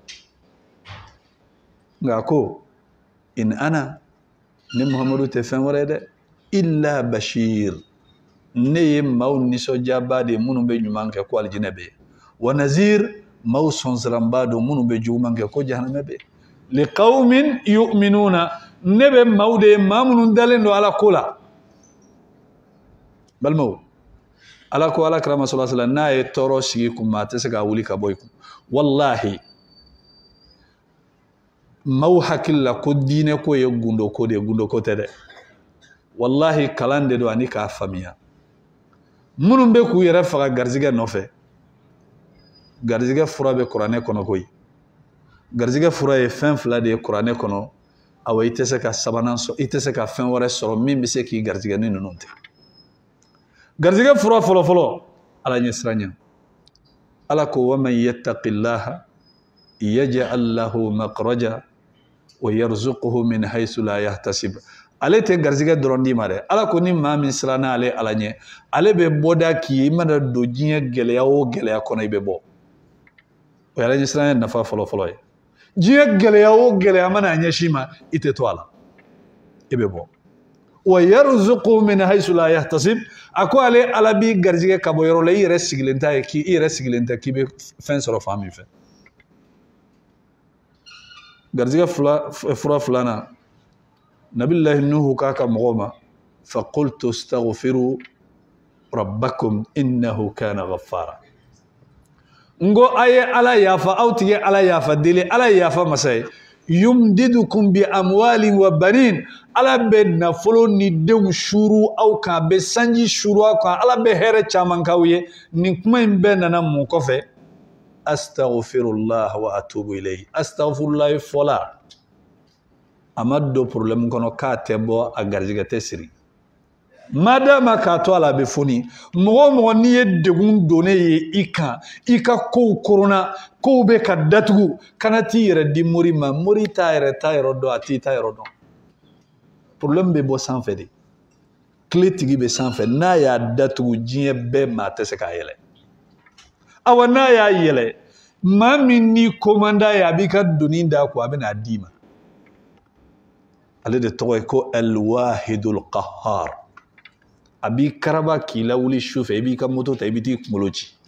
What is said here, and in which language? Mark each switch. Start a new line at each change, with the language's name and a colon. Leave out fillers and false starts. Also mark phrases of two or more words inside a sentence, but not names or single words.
Bambara: nka ko in ana ni muhamadu tɛ fɛn wɛrɛ dɛ
Arabic: إلا بشير
Bambara: ne ye maaw nisɔndiyaba de minnu bɛ ɲuman kɛ ko alijinɛ bɛ yen
Arabic: ونذير
Bambara: maaw sɔnsiranba don minnu bɛ juguman kɛ ko jahanamɛ bɛ yen
Arabic: لقوم يؤمنون
Bambara: ne bɛ maaw de ye maa minnu dalen don ala ko la balimaw ala ko ala kira
Arabic: صلى الله عليه وسلم
Bambara: n'a ye tɔɔrɔ sigi kun ma a tɛ se ka wuli ka bɔ i kun wallahi maaw hakili la ko diinɛ ko ye gundo ko de ye gundo ko tɛ dɛ wallahi kalan de don ani k'a faamuya minnu bɛ k'u yɛrɛ faga garizigɛ nɔfɛ garizigɛ fura bɛ kuranɛ kɔnɔ koyi garizigɛ fura ye fɛn fila de ye kuranɛ kɔnɔ awa i tɛ se ka sabanan sɔrɔ i tɛ se ka fɛn wɛrɛ sɔrɔ min bɛ se k'i garizigɛ ni ninnu tɛ garizigɛ fura fɔlɔfɔlɔ ala ɲɛsiranya ala ko wa
Arabic: من يتق الله يجعل له مخرجا ويرزقه من حيث لا يحتسب
Bambara: ale tɛ garizigɛ dɔrɔn d'i ma dɛ ala ko ni maa min siranna ale ala ɲɛ ale bɛ bɔda k'i ye i mana don diɲɛ gɛlɛya o gɛlɛya kɔnɔ i bɛ bɔ o ye ala ɲɛsiranya nafa fɔlɔfɔlɔ ye diɲɛ gɛlɛya o gɛlɛya mana ɲɛsin ma i tɛ to a la i bɛ bɔ
Arabic: ويرزقه من حيث لا يحتسب
Bambara: a ko ale ala b'i garizigɛ ka bɔ yɔrɔ la i yɛrɛ sigilen t'a ye i yɛrɛ sigilen tɛ k'i bɛ fɛn sɔrɔ fan min fɛ garizigɛ fura filanan nabilahi nuhu k'a ka mɔgɔw ma
Arabic: فقلت استغفروا ربكم إنه كان غفارا
Bambara: n ko a ye ala yafa aw tigi ala yafa deli ala ye yafa masa ye
Arabic: يمددكم بأموال وبنين
Bambara: ala bɛ nafolo ni denw suru aw kan a bɛ sanji suru aw kan ala bɛ hɛrɛ caman k'aw ye nin kuma in bɛɛ nana mun kɔfɛ
Arabic: أستغفر الله وأتوب إليه
Bambara: astaghfirullah fɔla a ma don problème kɔnɔ k'a tɛ bɔ a garizigɛ tɛ siri madama k'a to a la a bɛ foni mɔgɔ o mɔgɔ n'i ye degun donnen ye i kan i ka kow koronna kow bɛ ka datugu kana t'i yɛrɛ di mori ma mori t'a yɛrɛ ta yɔrɔ dɔn a t'i ta yɔrɔ dɔn problème bɛ bɔ sanfɛ de tile tigi bɛ sanfɛ n'a y'a datugu diɲɛ bɛɛ maa tɛ se k'a yɛlɛ awa n'a y'a yɛlɛ maa min n'i komanda ye a b'i ka doni da ko a bɛ n'a d'i ma ale de tɔgɔ ye ko
Arabic: الواحد القهار
Bambara: a b'i karaba k'i lawuli su fɛ i b'i ka moto ta i bɛ t'i kunkolo ci